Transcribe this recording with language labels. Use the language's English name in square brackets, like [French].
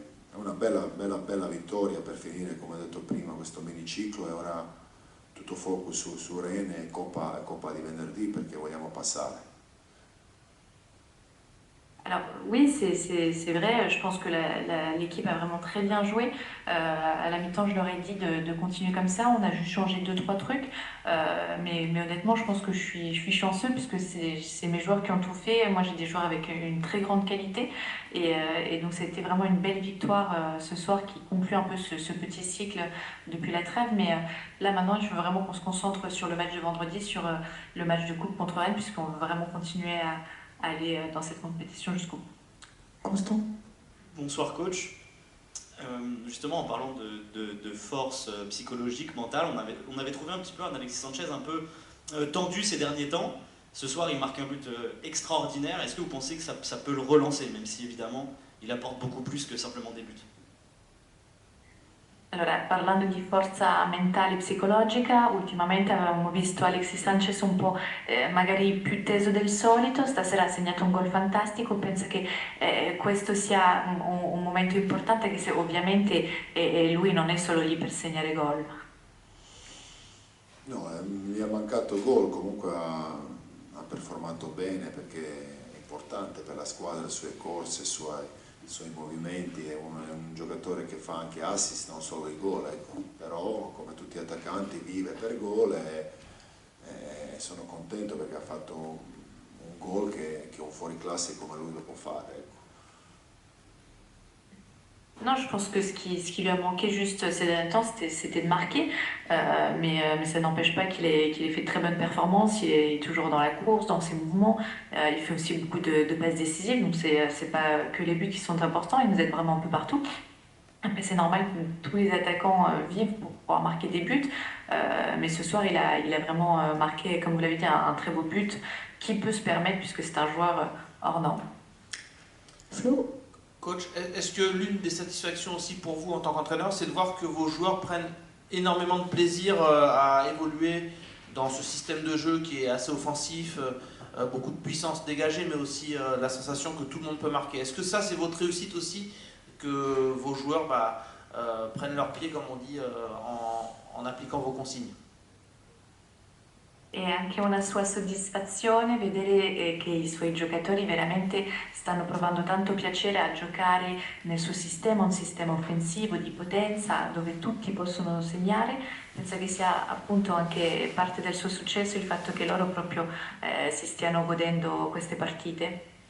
[Italian] È una bella vittoria per finire, come ho detto prima, questo miniciclo, e ora tutto focus su Rennes e Coppa di venerdì, perché vogliamo passare. [French] Alors oui, c'est vrai, je pense que l'équipe a vraiment très bien joué. À la mi-temps, je leur ai dit de continuer comme ça, on a juste changé deux, trois trucs. Mais honnêtement, je pense que je suis chanceux puisque c'est mes joueurs qui ont tout fait. Moi, j'ai des joueurs avec une très grande qualité. Et donc, c'était vraiment une belle victoire ce soir qui conclut un peu ce petit cycle depuis la trêve. Mais là, maintenant, je veux vraiment qu'on se concentre sur le match de vendredi, sur le match de coupe contre Rennes, puisqu'on veut vraiment continuer à aller dans cette compétition jusqu'au bout. Constant. Bonsoir coach. Justement en parlant de force psychologique, mentale, on avait trouvé un petit peu un Alexis Sanchez un peu tendu ces derniers temps. Ce soir il marque un but extraordinaire. Est-ce que vous pensez que ça peut le relancer, même si évidemment il apporte beaucoup plus que simplement des buts? [Italian] Allora, parlando di forza mentale e psicologica, ultimamente avevamo visto Alexis Sanchez un po' magari più teso del solito, stasera ha segnato un gol fantastico, penso che questo sia un momento importante, che se ovviamente lui non è solo lì per segnare gol. No, mi ha mancato gol, comunque ha performato bene perché è importante per la squadra, le sue corse, i suoi movimenti, è un giocatore che fa anche assist, non solo i gol, ecco. Però come tutti gli attaccanti vive per gol e sono contento perché ha fatto un gol che un fuoriclasse come lui lo può fare, ecco. [French] Non, je pense que ce qui lui a manqué juste ces derniers temps, c'était de marquer. Mais ça n'empêche pas qu'il ait fait de très bonnes performances. Il est toujours dans la course, dans ses mouvements. Il fait aussi beaucoup de passes décisives. Donc c'est pas que les buts qui sont importants. Il nous aide vraiment un peu partout. Après, c'est normal que tous les attaquants vivent pour pouvoir marquer des buts. Mais ce soir, il a vraiment marqué, comme vous l'avez dit, un très beau but qui peut se permettre puisque c'est un joueur hors norme. Flo. Coach, est-ce que l'une des satisfactions aussi pour vous en tant qu'entraîneur, c'est de voir que vos joueurs prennent énormément de plaisir à évoluer dans ce système de jeu qui est assez offensif, beaucoup de puissance dégagée, mais aussi la sensation que tout le monde peut marquer? Est-ce que ça, c'est votre réussite aussi, que vos joueurs prennent leur pied, comme on dit, en appliquant vos consignes? [Italian] E anche una sua soddisfazione vedere che i suoi giocatori veramente stanno provando tanto piacere a giocare nel suo sistema, un sistema offensivo di potenza dove tutti possono segnare. Penso che sia appunto anche parte del suo successo il fatto che loro proprio si stiano godendo queste partite.